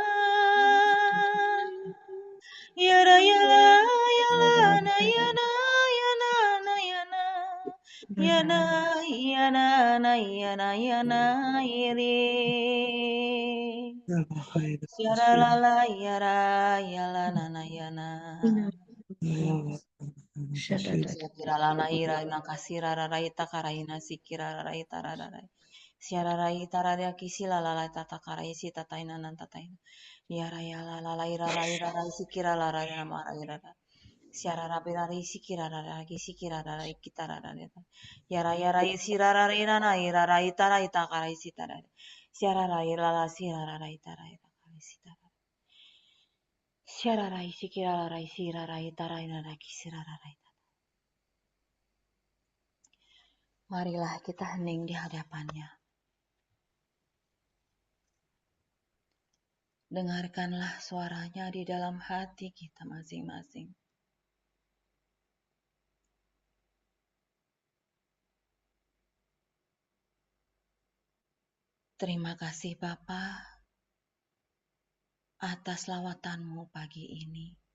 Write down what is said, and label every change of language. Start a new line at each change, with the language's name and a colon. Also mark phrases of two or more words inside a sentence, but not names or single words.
Indonesian: Yara, yala, yana, yana, yana, na, yana. Yana, yana, na, yana, yana, yere. Yara, lala, yara, yala, nana, yana. Siapira lana ira nakasira raraita karaina sikira raraita rararai. Siara raita rara kisi lalala tata karai si tataina nan tataina. Yara yala lala ira ira rai sikira lara nama ira. Siara rabira rai sikira rara kisi kira rara kita rara. Yara yara isi rara ira na ira raita raita karai si tara. Siara rai lala sira raraita raita karai si tara. Siara rai sikira rai sira raita raina kisira raita. Marilah kita hening di hadapannya. Dengarkanlah suaranya di dalam hati kita masing-masing. Terima kasih Bapa atas lawatanmu pagi ini.